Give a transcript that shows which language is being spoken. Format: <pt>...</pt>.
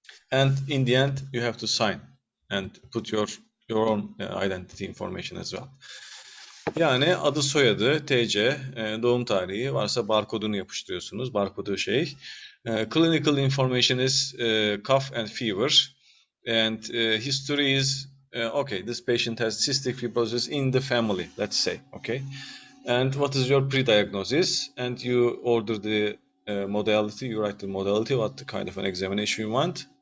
<en>And in the end, you have to sign and put your own identity information as well.</en> <tr>Yani adı, soyadı, TC, doğum tarihi, varsa barkodunu yapıştırıyorsunuz. Barkodu</tr> <en>clinical information is cough and fever, and history is okay, this patient has cystic fibrosis in the family, let's say, okay. And what is your pre-diagnosis? And you order the modality, you write the modality, what the kind of an examination you want.</en>